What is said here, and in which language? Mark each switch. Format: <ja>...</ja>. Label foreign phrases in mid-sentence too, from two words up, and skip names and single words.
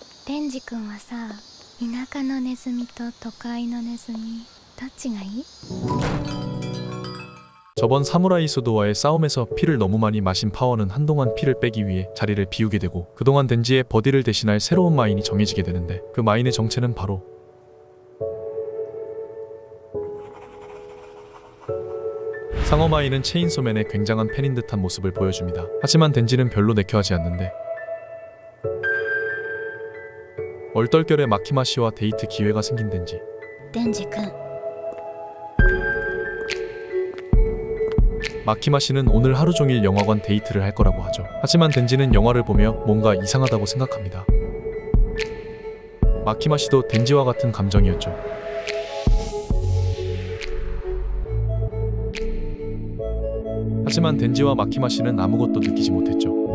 <ja>デンジ君はさ、田舎のネズミと都会のネズミどっちがいい?</ja> <ko>저번 사무라이 수도와의 싸움에서 피를 너무 많이 마신 파워는 한동안 피를 빼기 위해 자리를 비우게 되고 그동안 덴지의 버디를 대신할 새로운 마인이 정해지게 되는데 그 마인의 정체는 바로 상어 마인은 체인소맨의 굉장한 팬인 듯한 모습을 보여줍니다. 하지만 덴지는 별로 내켜하지 않는데 얼떨결에 마키마씨와 데이트 기회가 생긴 덴지.</ko> <ja>デンジ君</ja> <ko>마키마씨는 오늘 하루 종일 영화관 데이트를 할 거라고 하죠. 하지만 덴지는 영화를 보며 뭔가 이상하다고 생각합니다. 마키마씨도 덴지와 같은 감정이었죠. 하지만 덴지와 마키마씨는 아무것도 느끼지 못했죠.</ko>